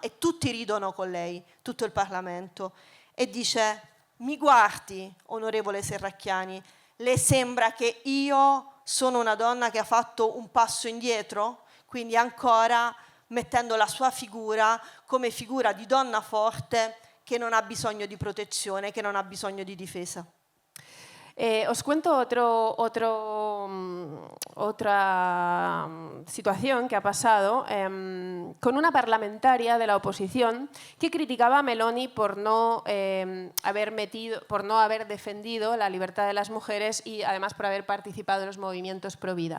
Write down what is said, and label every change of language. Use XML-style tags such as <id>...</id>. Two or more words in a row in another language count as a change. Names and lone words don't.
<it>E tutti ridono con lei, tutto il Parlamento. E dice: mi guardi, onorevole Serracchiani, le sembra che io sono una donna che ha fatto un passo indietro? Quindi ancora mettendo la sua figura come figura di donna forte che non ha bisogno di protezione, che non ha bisogno di difesa.</it> <es>Os cuento otra situación que ha pasado con una parlamentaria de la oposición que criticaba a Meloni por no haber defendido la libertad de las mujeres y además por haber participado en los movimientos pro vida.</es>